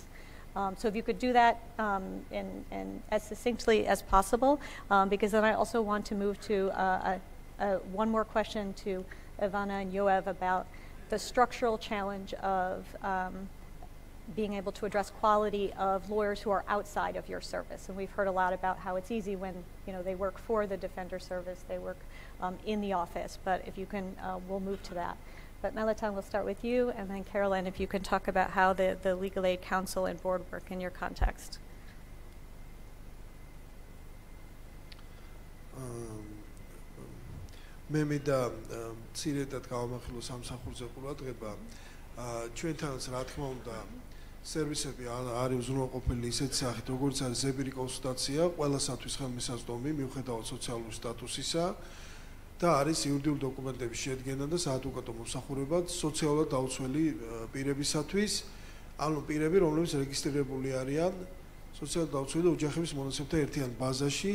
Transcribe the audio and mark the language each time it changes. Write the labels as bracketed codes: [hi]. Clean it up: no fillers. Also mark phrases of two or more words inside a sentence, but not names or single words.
[en] So if you could do that and as succinctly as possible, because then I also want to move to one more question to Ivanna and Yoav about the structural challenge of being able to address quality of lawyers who are outside of your service. And we've heard a lot about how it's easy when they work for the Defender Service, they work in the office, but if you can, we'll move to that. But Meliton, we'll start with you, and then Carolyn, if you can talk about how the Legal Aid Council and Board work in your context. [ka] მე მინდა ცირედად გავამახვილო სამსახურზე ყურადღება. ჩვენთანაც რა თქმა უნდა სერვისები არის უზრუნველყოფილი ისეთ სახით, როგორც არის ზებირი კონსულტაცია ყველასათვის ხელმისაწვდომი მიუხედავად სოციალური სტატუსისა და არის იურიდიული დოკუმენტების შედგენა და საადვოკატო მომსახურება სოციალურად დაუცველი პირებისათვის, ანუ პირები, რომლებიც რეგისტრირებული არიან სოციალურად დაუცველი ოჯახების მონაცემთა ერთიან ბაზაში.